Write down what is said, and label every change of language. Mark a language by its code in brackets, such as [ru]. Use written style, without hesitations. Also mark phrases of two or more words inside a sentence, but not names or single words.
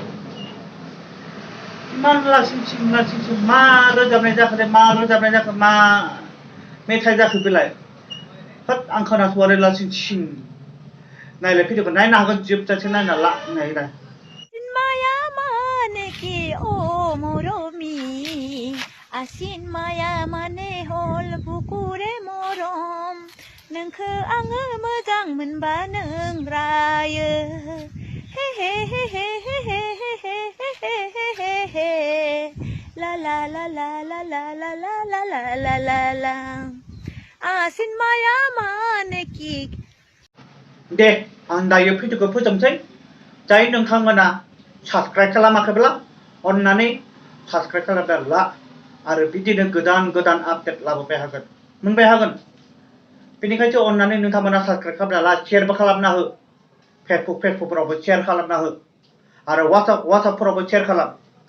[brx] इमान लासिंसिं मा रोजाबनाय जाखो मा मेथाइ जाखो बेलाय होद आं खोनासंआनो लासिंसिं नायलाय भिडिअखौ नायनो हागोन जोबजासे नायना ला नायलाय [as] মায়া মানে কি ও মৰমি আছিন মায়া মানে হল বুকুৰে মৰম [brx] नोंखौ आङो मोजां मोनबा नों रायो हे हे हे हे हे हे हे हे हे हे हे ला ला ला ला ला ला ला ला ला ला ला ला ला [as] আছিন মায়া মানে কি [brx] दे आं दायो भिडिअखौ फोजोबनोसै जाय नोंथांमोना साबस्क्राइब खालामाखैब्ला अन्नानै साबस्क्राइब खालामना ला आरो बिदिनो गोदान गोदान आपडेट लाबोबाय हागोन बेनिखायसो अन्नानै नोंथांमोना साबस्क्राइब खालामना ला शेयारबो खालामना हो फेसबुकफोरावबो शेयार खालामना हो आरो वाट्सएपफोरावबो शेयार खालाम